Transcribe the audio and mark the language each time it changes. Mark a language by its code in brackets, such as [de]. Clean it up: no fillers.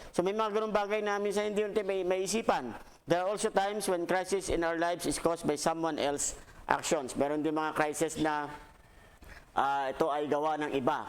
[tl] So may mga ganung bagay na minsan hindi may isipan. [en] There are also times when crisis in our lives is caused by someone else's actions. [tl] Meron din mga crisis na ito ay gawa ng iba.